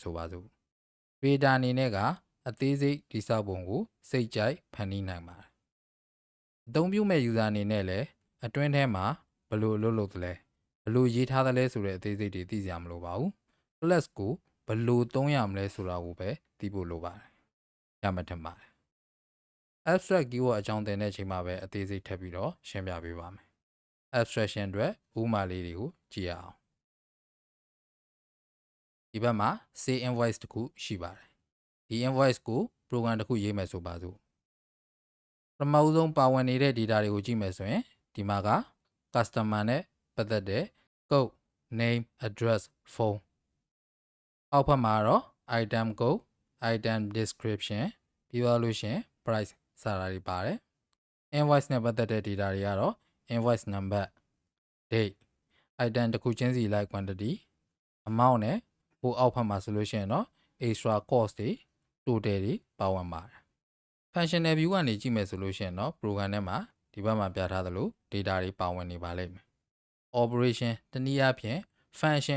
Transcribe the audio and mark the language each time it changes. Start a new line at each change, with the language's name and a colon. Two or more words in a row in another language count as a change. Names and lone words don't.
Burmese: ဆိုပါစို့။ creator အနေနဲ့ကအသေးစိတ်တည်ဆောက်ပုံကိုစိတ်ကြိုက်ဖန်တီးနိုင်ပါတယ်။အသုံးပြုမဲ့ user အနေနဲ့လည်းအတွင်းထဲမှာဘယ်လိုအလုပ်လုပ်သလဲဘယ်လိုရေးထားသလဲဆိုတဲ့အသေးစိတ်တွေသိစရာမလိုပါဘူး။ class ကိုဘယ်လိုသုံးရမလဲဆိုတာကိုပဲသိဖို့လိုပါတယ်။ရမှထင်ပါတယ်။
English: abstract keyword
Burmese: အကြောင်းသင်တဲ့အချိန်မှာပဲအသေးစိတ်ထပ်ပြီးတော့ရှင်းပြပေးပါမယ်။ abstraction အတွက်ဥပမာလေးတွေကိုကြည့်ရအောင်။ ဒီဘက်မှာ
English: say invoice
Burmese: တစ်ခုရှိပါတယ်။ဒီ invoice ကို program တစ်ခုရေးမယ်ဆိုပါစို့။ပထမဦးဆုံးပါဝင်နေတဲ့ data တွေကိုကြည့်မယ်ဆိုရင်ဒီမှာက customer နဲ့ပတ်သက်တဲ့
English: code, name, address, phone
Burmese: အောက်ဘက်မှာတော့
English: item code, item description
Burmese: ပြီးသွားလို့ရှင် price စတာတွေပါတယ်။ invoice နဲ့ပတ်သက်တဲ့ data တွေကတော့
English: invoice number, date,
Burmese: item တစ်ခုချင်းစီလိုက်
English: quantity, amount
Burmese: နဲ့ဟိုအောက်ဘက်မှာဆိုလို့ရှိရင်တော့
English: extra cost
Burmese: တွေ total တွေပါဝင်ပါတယ်။
English: functional view
Burmese: ကနေကြည့်မယ်ဆိုလို့ရှိရင်တော့ program ထဲမှာဒီဘက်မှာပြထားသလို data တွေပါဝင်နေပါလိမ့်မယ်။ operation တနည်းအားဖြင့် function